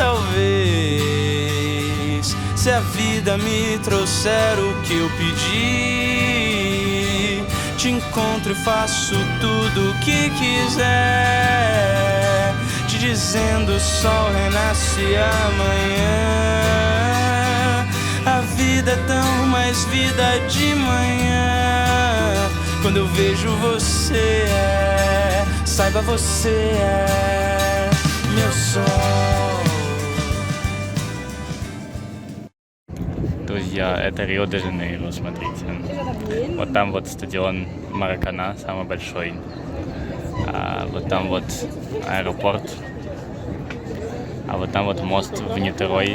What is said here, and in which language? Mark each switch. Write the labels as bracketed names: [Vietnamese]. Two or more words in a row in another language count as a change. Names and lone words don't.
[Portuguese] Talvez, se a vida me trouxer o que eu pedi, te encontro e faço tudo o que quiser, te dizendo o sol renasce amanhã. A vida é tão mais vida de manhã. Quando eu vejo você, saiba você é meu sol. [Russian] Друзья, это Рио-де-Жанейро, смотрите. Вот там вот стадион Маракана, самый большой. А вот там вот аэропорт. А вот там вот мост в Нитерой.